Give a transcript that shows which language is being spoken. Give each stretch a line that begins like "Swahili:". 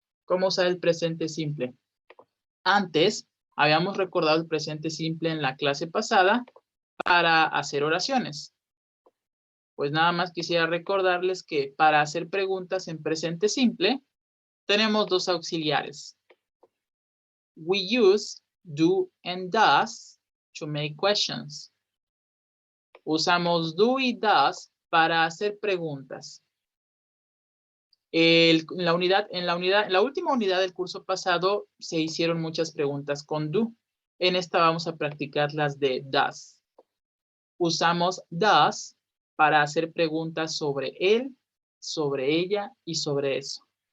Spanish: Cómo usar el presente simple. Antes habíamos recordado el presente simple en la clase pasada para hacer oraciones. Pues nada más quisiera recordarles que para hacer preguntas en presente simple tenemos dos auxiliares.
English: We use do and does to make questions.
Spanish: Usamos do y does para hacer preguntas. En la última unidad del curso pasado se hicieron muchas preguntas con do. En esta vamos a practicar las de does. usamos does para hacer preguntas sobre él, sobre ella y sobre eso.